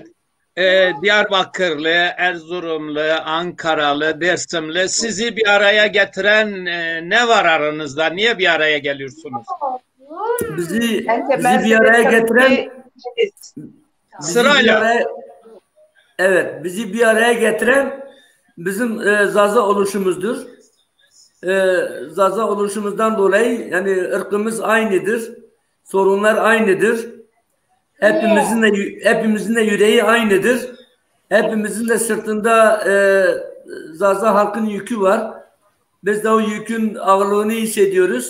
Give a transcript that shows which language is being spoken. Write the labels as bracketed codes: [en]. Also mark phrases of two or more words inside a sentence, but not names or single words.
[tr] Diyarbakırlı, Erzurumlu, Ankaralı, Dersimli sizi bir araya getiren ne var aranızda? Niye bir araya geliyorsunuz? Bizi bir araya getiren sırayla. Bizi bir araya getiren bizim Zaza oluşumuzdur. Zaza oluşumuzdan dolayı yani ırkımız aynıdır. Sorunlar aynıdır. Hepimizin de yüreği aynıdır. Hepimizin de sırtında Zaza halkın yükü var. Biz de o yükün ağırlığını hissediyoruz.